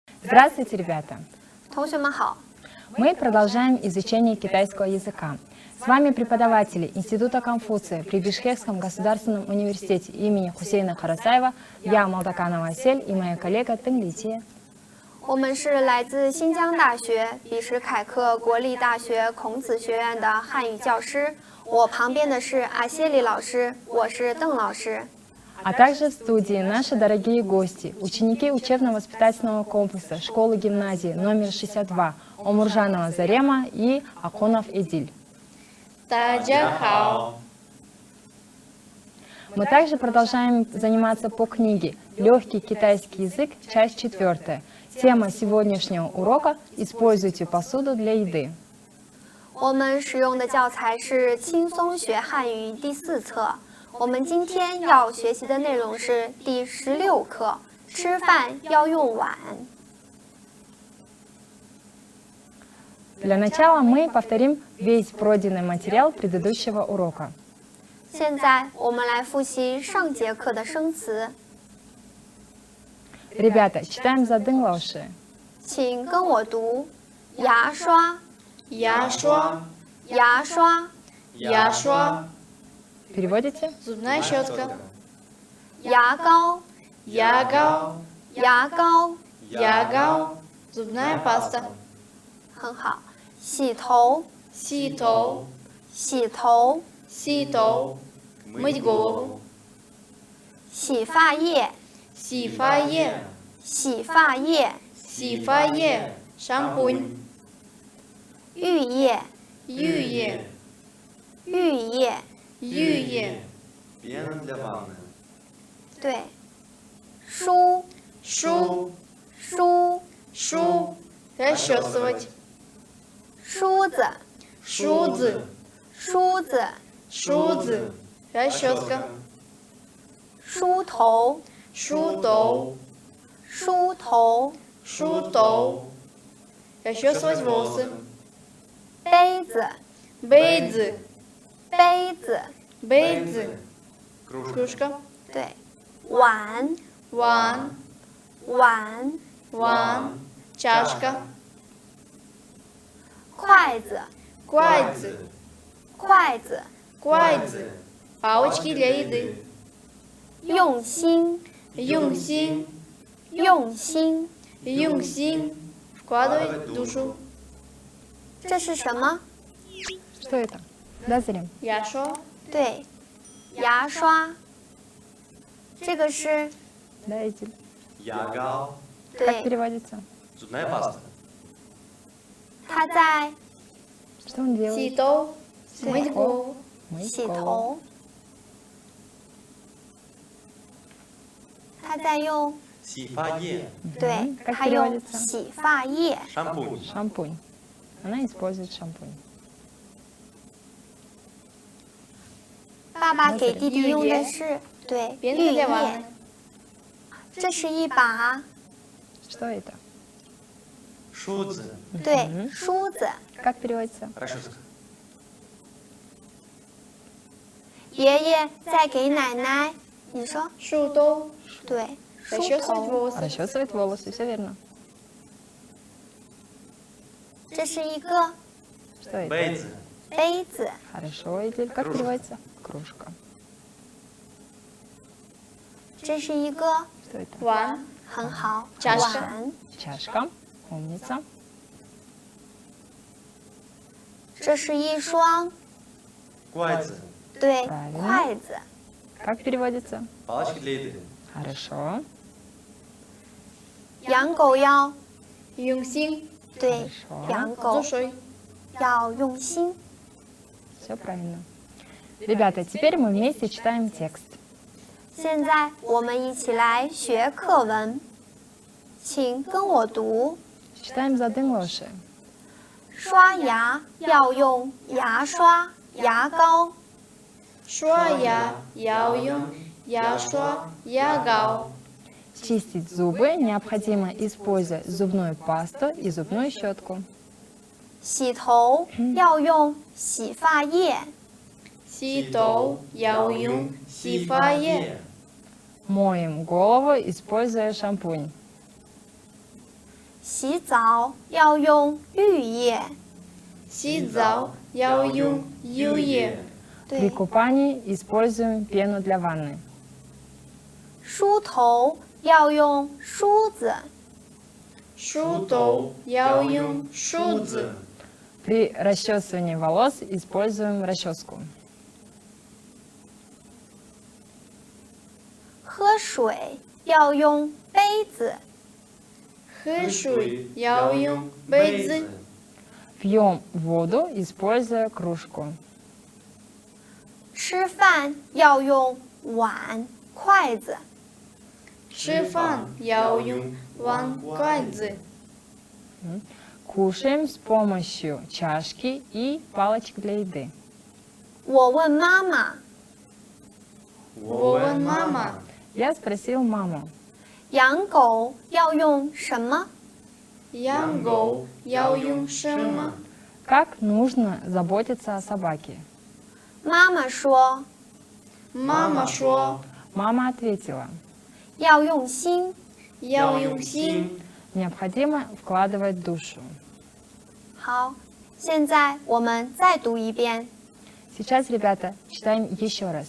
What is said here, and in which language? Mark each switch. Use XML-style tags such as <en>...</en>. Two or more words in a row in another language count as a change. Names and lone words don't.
<ru>Здравствуйте, ребята!</ru> <zh>同学们好，</zh> <ru>Мы продолжаем изучение китайского языка. С вами преподаватели Института Конфуция при Бишкекском государственном университете имени Хусейна Карасаева, я Молдоканова Асель и моя коллега Тенглития.</ru> <zh>我们是来自新疆大学比什凯克国立大学孔子学院的汉语教师。我旁边的是阿谢里老师，我是邓老师。</zh> <ru>А также в студии наши дорогие гости, ученики учебно-воспитательного комплекса школы-гимназии номер 62 Омуржанова Зарема и Аконов Эдиль.</ru> <zh>大家好。</zh> <ru>Мы также продолжаем заниматься по книге «Легкий китайский язык», часть 4. Тема сегодняшнего урока «Используйте посуду для еды».</ru> <zh>我们使用的教材是《轻松学汉语》第4册。我们今天要学习的内容是第16课，吃饭要用碗。</zh> <ru>Для начала мы повторим весь пройденный материал предыдущего урока.</ru> <zh>现在我们来复习上节课的生词，</zh> <ru>Ребята, читаем за Дэн Лауши.</ru> <zh>请跟我读：牙刷、牙刷，牙刷、牙刷，</zh> <ru>Переводите? зубная щетка,</ru> <zh>牙膏、牙膏，牙膏，</zh> <ru>牙膏， зубная паста,</ru> <zh>很好。洗头、洗头，洗头、洗头，</zh> <ru>мыть голову,</ru> <zh>洗发液、洗发液, 洗发液、洗发液, шампунь, 浴液、浴液, 浴液，浴液,</zh> <ru>Пена для ванны.</ru> <zh>对。梳、 шу, 梳、</zh> <ru>шу, расчесывать,</ru> <zh>梳子、 шузы, 梳子、</zh> <ru>шузы, расческа,</ru> <zh>梳头、 шу头, 梳头、 шу头,</zh> <ru>расчесывать волосы,</ru> <zh>杯子、 бейдзы, 杯子， бейдзы,</zh> <ru>Кружка. кружка,</ru> <zh>对。碗、 ван, 碗、</zh> <ru>ван, чашка,</ru> <zh>筷子、 куайцы, 筷子、</zh> <ru>куайцы, палочки для еды,</ru> <zh>用心、 юнсин, 用心，</zh> <ru>юнсин, вкладывать душу,</ru> <zh>这是什么？</zh> <ru>Что это? Да, Зарем?</ru> <zh>яшо, 对，牙刷。这个是</zh> <ru>Да, Эдиль.</ru> <zh>Ягал.</zh> <ru>Как</ru> <zh>对，</zh> <ru>переводится? Зубная паста.</ru> <zh>它在</zh> <ru>Что он делает? сито, мыть голову, Мыть</ru> <zh>洗</zh> <ru>голову.</ru> <zh>头，它在用 Сифае. 对，</zh> <ru>как</ru> <zh>它用</zh> <ru>переводится?</ru> <zh>洗发液。</zh> <ru>Шампунь. Шампунь. Она использует шампунь.</ru> <zh>爸爸给弟弟用的是对浴</zh> <ru>пенка для</ru> <zh>液</zh> <ru>ванны,。</ru> <zh>这是一把</zh> <ru>Что это?</ru> <zh>Шудзе. 对梳子。</zh> <ru>Как переводится? Расческа.</ru> <zh>爷爷在给奶奶，你说 шу头, 对，梳</zh> <ru>расчесывать</ru> <zh>头。</zh> <ru>волосы, Расчесывает волосы, все верно.</ru> <zh>这是一个</zh> <ru>Что это?</ru> <zh>Бейдзе. 杯子，</zh> <ru>Хорошо, Эдиль. Как Кружка. переводится? Кружка.</ru> <zh>这是一个</zh> <ru>Что это?</ru> <zh>ван, 很好</zh> <ru>чашка</ru> <zh>碗，</zh> <ru>Чашка. Умница.</ru> <zh>这是一双 Куайцы. 对</zh> <ru>Правильно.</ru> <zh>筷子，</zh> <ru>Как переводится? Палочки для еды. Хорошо.</ru> <zh>养狗要 юнсин, 对</zh> <ru>Хорошо.</ru> <zh>养狗</zh> <ru>душой,</ru> <zh>要用心。</zh> <ru>Все правильно. Ребята, теперь мы вместе читаем текст.</ru> <zh>现在我们一起来学课文，请跟我读：</zh> <ru>Читаем за Дэн Лауши.</ru> <zh>刷牙要用牙刷、牙膏，刷牙要用牙刷、牙膏，</zh> <ru>Чистить зубы необходимо, используя зубную пасту и зубную щетку.</ru> <zh>洗头要用洗发液，洗头要用洗发液，</zh> <ru>Моем голову, используя шампунь.</ru> <zh>洗澡要用浴液。洗澡要用浴液。</zh> <ru>При</ru> <zh>对，</zh> <ru>купании используем пену для ванны.</ru> <zh>梳头要用梳子。梳头要用梳子。</zh> <ru>При расчесывании волос используем расческу.</ru> <zh>喝水要用杯子。喝水要用杯子。</zh> <ru>Пьем воду, используя кружку.</ru> <zh>吃饭要用碗、筷子。吃饭要用碗筷子。</zh> <ru>Кушаем с помощью чашки и палочек для еды.</ru> <zh>我问妈妈，我问妈妈，</zh> <ru>Я спросил маму,</ru> <zh>养狗要用什么？养狗要用什么？</zh> <ru>как нужно заботиться о собаке.</ru> <zh>妈妈说，妈妈说</zh> <ru>Мама ответила,</ru> <zh>要用心。要用心。</zh> <ru>необходимо вкладывать душу.</ru> <zh>好，现在我们再读一遍。</zh> <ru>Сейчас, ребята, читаем еще раз.</ru>